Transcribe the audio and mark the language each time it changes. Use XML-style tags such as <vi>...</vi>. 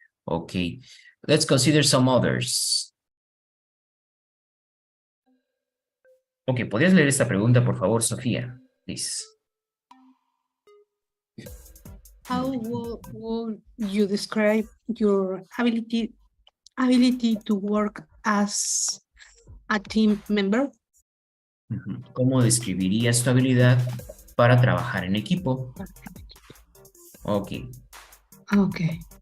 <en>Okay, let's consider some others.</en> <es>Ok, ¿podrías leer esta pregunta, por favor, Sofía?</es> <en>Please. How would you describe your ability to work as a team member?</en> <es>¿Cómo describirías tu habilidad para trabajar en equipo? Ok. Okay.</es>